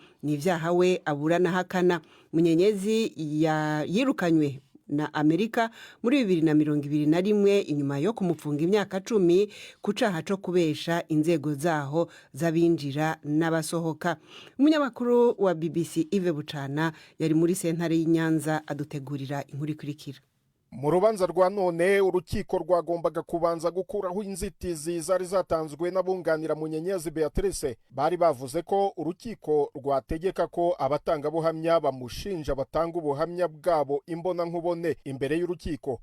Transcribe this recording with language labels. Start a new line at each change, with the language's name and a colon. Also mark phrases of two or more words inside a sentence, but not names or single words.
Rundi: Ni ivyaha we aburana hakana. Bunyenyezi yirukanywe na Amerika muri 2021 inyuma yo kumupfunga imyaka 10 ku caha co kubesha inzego zaho zabinjira n'abasohoka. Umunyamakuru wa BBC Ive Bucana yari muri sentare y'Inyanza adutegurira inkuru ikurikira.
Kinyarwanda: Mu rubanza rwa none urukiko rwagombaga kubanza gukuraho inzitizi zari zatanzwe n'abunganira Bunyenyezi Beatrice. Bari bavuze ko urukiko rwategeka ko abatangabuhamya bamushinja batanga ubuhamya bwabo imbona nkubone imbere y'urukiko.